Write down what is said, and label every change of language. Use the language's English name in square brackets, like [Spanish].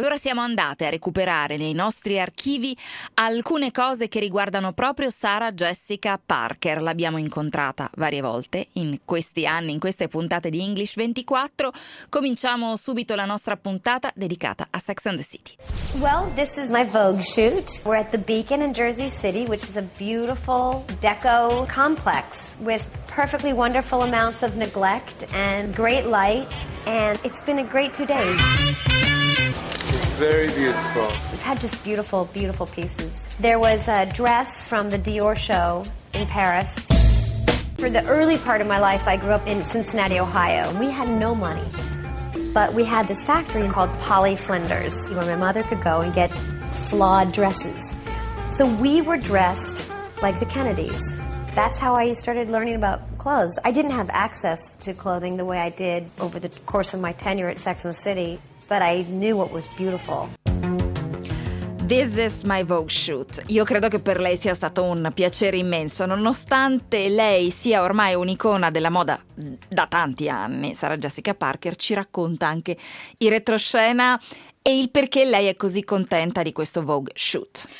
[Italian] Allora siamo andate a recuperare nei nostri archivi alcune cose che riguardano proprio Sarah Jessica Parker. L'abbiamo incontrata varie volte in questi anni, in queste puntate di English 24. Cominciamo subito la nostra puntata dedicata a Sex and the City. [English] Well, this is my Vogue shoot. We're at the Beacon in Jersey City, which is a beautiful deco complex with perfectly wonderful amounts of neglect and great light, and it's been a great 2 days. It's very beautiful. We've had just beautiful, beautiful pieces. There was a dress from the Dior show in Paris. For the early part of my life, I grew up in Cincinnati, Ohio. We had no money. But we had this factory called Polly Flinders, where my mother could go and get flawed dresses. So we were dressed like the Kennedys. That's how I started learning about clothes. I didn't have access to clothing the way I did over the course of my tenure at Sex and the City, but I knew what was beautiful. This is my Vogue shoot. [Italian] Io credo che per lei sia stato un piacere immenso, nonostante lei sia ormai un'icona della moda da tanti anni. Sarah Jessica Parker ci racconta anche il retroscena e il perché lei è così contenta di questo Vogue shoot.